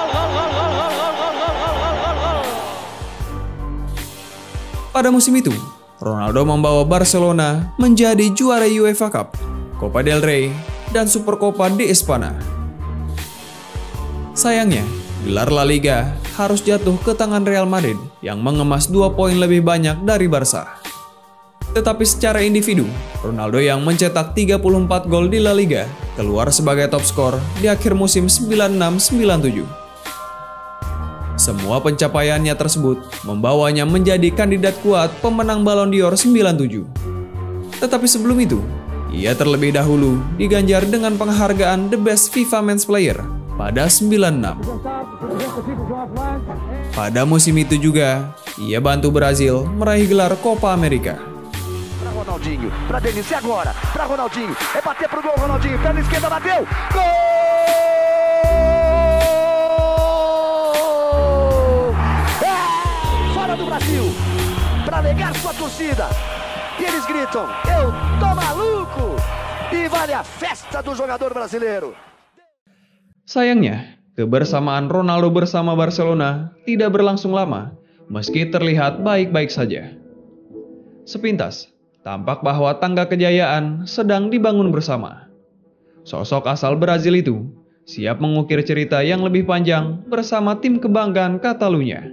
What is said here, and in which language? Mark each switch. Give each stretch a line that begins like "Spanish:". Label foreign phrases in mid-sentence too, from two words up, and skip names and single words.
Indonesian: Pada musim itu, Ronaldo membawa Barcelona menjadi juara UEFA Cup, Copa del Rey, dan Supercopa de España. Sayangnya, gelar La Liga harus jatuh ke tangan Real Madrid yang mengemas 2 poin lebih banyak dari Barca. Tetapi secara individu, Ronaldo yang mencetak 34 gol di La Liga keluar sebagai top skor di akhir musim 96-97. Semua pencapaiannya tersebut membawanya menjadi kandidat kuat pemenang Ballon d'Or 97. Tetapi sebelum itu, ia terlebih dahulu diganjar dengan penghargaan The Best FIFA Men's Player pada 96. Pada musim itu juga, ia bantu Brasil meraih gelar Copa America.
Portuguese: Ronaldinho, para Denis, e agora? Para Ronaldinho, é bater pro gol, Ronaldinho, perna esquerda, bateu, gol! É, fora do Brasil, para negar sua torcida, e eles gritam, eu tô maluco, e vale a festa do jogador brasileiro.
Indonesian: Sayangnya, kebersamaan Ronaldo bersama Barcelona tidak berlangsung lama, meski terlihat baik-baik saja. Sepintas, tampak bahwa tangga kejayaan sedang dibangun bersama. Sosok asal Brazil itu siap mengukir cerita yang lebih panjang bersama tim kebanggaan Catalunya.